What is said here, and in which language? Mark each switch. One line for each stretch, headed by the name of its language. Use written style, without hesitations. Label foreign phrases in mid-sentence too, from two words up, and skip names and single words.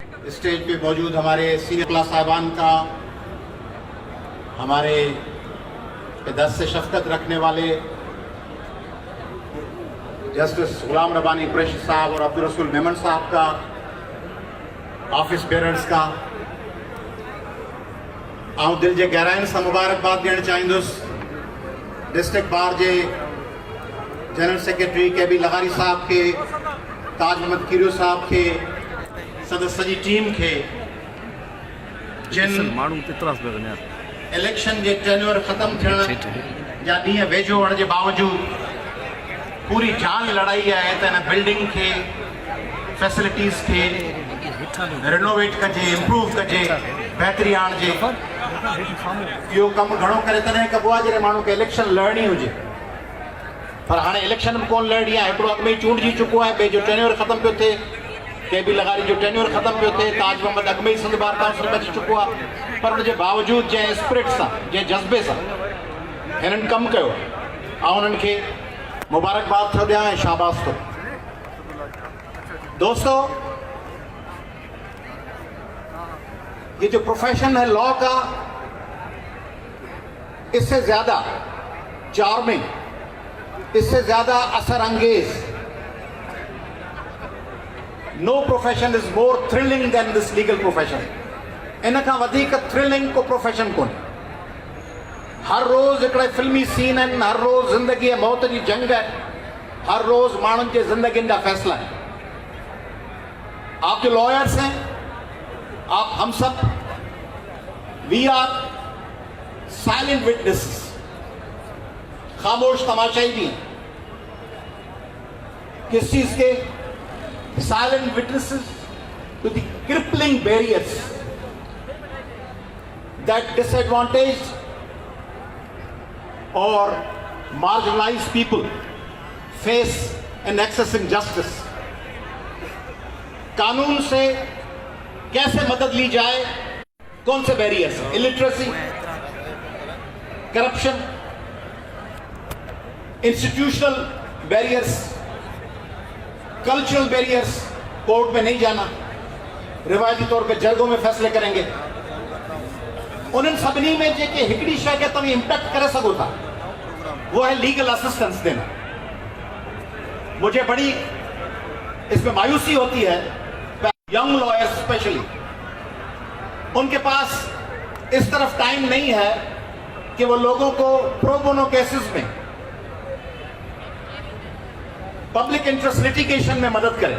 Urdu: اسٹیج پہ موجود ہمارے
English: senior class
Urdu: صاحبان کا، ہمارے دست سے شفقت رکھنے والے جسٹس غلام ربانی قریشی صاحب اور عبدالرسول میمن صاحب کا,
English: office bearers
Urdu: का
Sindhi: आऊं दिल जे गहराइनि सां मुबारकबाद ॾियणु चाहींदुसि डिस्ट्रिक्ट बार जे
English: general secretary
Sindhi: के बी लगारी साहब के, ताज मोहम्मद कीरियो साहब के, सजी टीम के, जिन इलेक्शन जे टेन्योर ख़त्म थियण जा ॾींहं वेझो हुअण जे बावजूद पूरी जान लड़ाई आहे त हिन बिल्डिंग के फैसिलिटीज़ के रिनोवेट कजे, इम्प्रूव कजे, बहितरी आणिजे। इहो कमु घणो करे तॾहिं कबो आहे जॾहिं माण्हू खे इलेक्शन लड़णी हुजे, पर हाणे इलेक्शन बि कोन लड़णी आहे। हिकिड़ो अॻु में ई चूंडिजी चुको आहे, ॿिए जो टेन्योर ख़त्म पियो थिए, के बी लगारी जो टेन्योर ख़त्म पियो थिए, ताज मोहम्मद अॻु में ई सिंध बार काउंसिल में अची चुको आहे, पर हुनजे बावजूदु जंहिं स्पिरिट सां, जंहिं जज़्बे सां हिननि कमु कयो, ऐं उन्हनि खे मुबारकबाद थो ॾियां ऐं शाबाश थो।
Urdu: دوستو، یہ جو پروفیشن ہے لا کا، اس سے زیادہ چارمنگ، اس سے زیادہ اثر انگیز,
English: No profession is more thrilling than this legal profession.
Sindhi: इन खां वधीक थ्रिलिंग को प्रोफेशन कोन्हे। हर रोज हिकिड़े फिल्मी सीन आहिनि, हर रोज ज़िंदगी ऐं मौत जी जंग है, हर रोज माण्हुनि जे ज़िंदगियुनि जा फैसला आहिनि।
Urdu: آپ جو لائرز ہیں، آپ ہم سب,
English: we are silent witnesses,
Urdu: خاموش تماشائی بھی ہیں. کس چیز کے?
English: silent witnesses to the crippling barriers that disadvantage or marginalized people face in accessing justice।
Urdu: قانون سے کیسے مدد لی جائے، کون سے بیریئرز?
English: illiteracy, corruption, institutional barriers, cultural barriers,
Urdu: کورٹ میں نہیں جانا، روایتی طور پہ جرگوں میں فیصلے کریں گے.
Sindhi: उन्हनि सभिनी में जेके हिकिड़ी शइ खे तव्हां इम्पैक्ट करे सघो था,
Urdu: وہ ہے
English: legal assistance
Sindhi: देना।
Urdu: مجھے بڑی اس میں مایوسی ہوتی ہے,
English: young lawyers specially,
Urdu: ان کے پاس اس طرف ٹائم نہیں ہے کہ وہ لوگوں کو
English: pro bono cases
Urdu: में,
English: public interest litigation
Urdu: میں مدد کریں.